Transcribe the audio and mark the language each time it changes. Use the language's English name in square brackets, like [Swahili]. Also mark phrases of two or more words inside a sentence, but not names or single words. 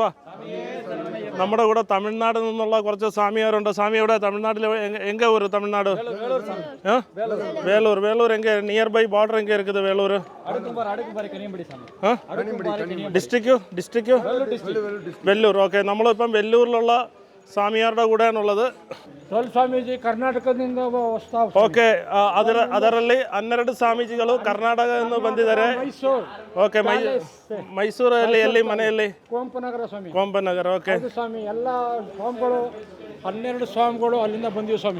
[Malayalam] നമ്മുടെ കൂടെ തമിഴ്നാട് നിന്നുള്ള കുറച്ച് സ്വാമിയാരുണ്ട്. സ്വാമി എവിടെ? തമിഴ്നാട്ടിൽ [Tamil] எங்க ஊர்? [Malayalam] തമിഴ്നാട് വേലൂർ എങ്ക? [English] near by border [Tamil] எங்க இருக்குது? വേലൂർ ഡിസ്ട്രിക്റ്റ് വെല്ലൂർ. [Malayalam] ഓക്കെ, നമ്മളിപ്പം വെല്ലൂരിലുള്ള സ്വാമിയാരുടെ കൂടെയാണുള്ളത്. [Kannada] ಸ್ವಾಮೀಜಿ ಕರ್ನಾಟಕದಿಂದ ಓಕೆ, ಅದರಲ್ಲಿ 12 ಸ್ವಾಮೀಜಿಗಳು ಕರ್ನಾಟಕದಿಂದ ಬಂದಿದ್ದಾರೆ. ಓಕೆ, ಮೈಸೂರಲ್ಲಿ ಎಲ್ಲಿ ಮನೆಯಲ್ಲಿ? ಕುವೆಂಪುನಗರ ಸ್ವಾಮಿ. ಕುವೆಂಪುನಗರ. ಓಕೆ ಸ್ವಾಮಿ, ಎಲ್ಲ ಸ್ವಾಮಿಗಳು 12 ಸ್ವಾಮಿಗಳು ಅಲ್ಲಿಂದ ಬಂದಿವಿ ಸ್ವಾಮಿ.